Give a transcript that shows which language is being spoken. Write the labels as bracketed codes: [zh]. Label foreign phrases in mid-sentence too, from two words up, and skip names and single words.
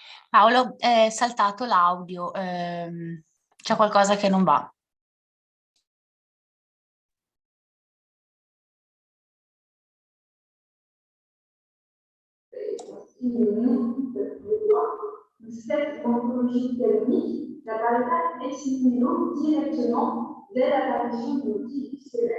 [it] Paolo, è saltato l'audio, c'è qualcosa che non va. [fr] Du spectre morphologique canonique n'apparaît pas ex nihilo directement dès l'apparition de l'outil stellaire.